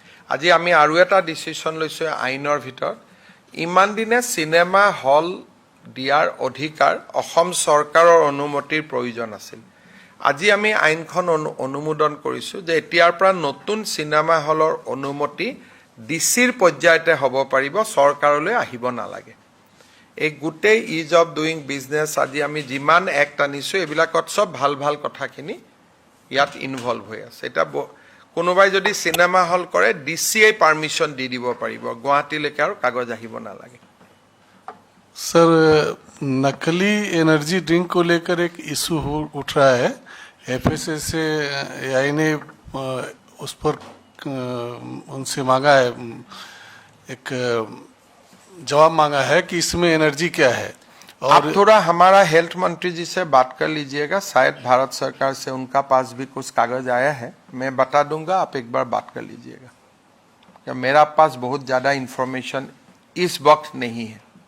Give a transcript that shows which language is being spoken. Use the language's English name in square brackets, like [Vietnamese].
[Assamese] আজি আমি আৰু এটা ডিচিশ্যন লৈছোঁ আইনৰ ভিতৰত ইমান দিনে চিনেমা হল দিয়াৰ অধিকাৰ অসম চৰকাৰৰ অনুমতিৰ প্ৰয়োজন আছিল আজি আমি আইনখন অনুমোদন কৰিছোঁ যে এতিয়াৰ পৰা নতুন চিনেমা হলৰ অনুমতি ডিচিৰ পৰ্যায়তে হ'ব পাৰিব চৰকাৰলৈ আহিব নালাগে এই গোটেই ইজ অফ ডুইং বিজনেছ আজি আমি যিমান এক্ট আনিছোঁ এইবিলাকত চব ভাল ভাল কথাখিনি ইয়াত ইনভলভ হৈ আছে এতিয়া কোনোবাই যদি চিনেমা হল কৰে ডিচিয়ে পাৰ্মিশ্যন দি দিব পাৰিব গুৱাহাটীলৈকে আৰু কাগজ আহিব নালাগে [Hindi] सर नकली एनर्जी ड्रिंक को लेकर एक इशू उठ रहा है FSSAI ने उस पर उनसे मांगा है एक जवाब मांगा है कि इसमें एनर्जी क्या है आप थोड़ा हमारा हेल्थ मंत्री जी से बात कर लीजिएगा शायद भारत सरकार से उनका पास भी कुछ कागज आया है मैं बता दूंगा आप एक बार बात कर लीजिएगा क्या मेरा पास बहुत ज़्यादा इंफॉर्मेशन इस वक्त नहीं है